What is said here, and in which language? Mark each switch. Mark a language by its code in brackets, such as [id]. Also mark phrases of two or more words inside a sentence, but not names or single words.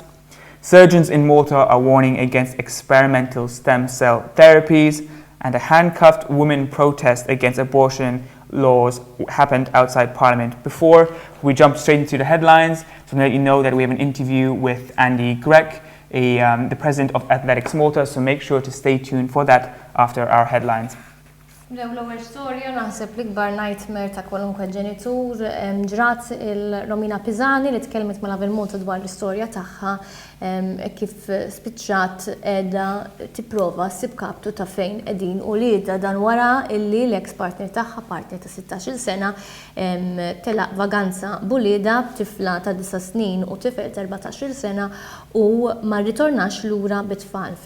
[en] Surgeons in Malta are warning against experimental stem cell therapies, and a handcuffed women protest against abortion laws happened outside Parliament. Before we jump straight into the headlines, to let you know that we have an interview with Andy Grech, the president of Athletics Malta, so make sure to stay tuned for that after our headlines. [mt] L-ewwel storja naħseb l-ikbar nightmare ta' kwalunkwe ġenitur ġrat il-Romina Pisani li tkellmet ma' Lovin Malta dwar l-istorja tagħha kif spiċċat qiegħda tipprova ssib kaptu ta' fejn qegħdin u lieda dan wara illi l-ex partner tagħha, partner ta' 16-il sena, telaq vaganza b'ulieda tifla ta' 9 snin u tifel ta' 14-il sena u ma rritornax lura bit-tfal.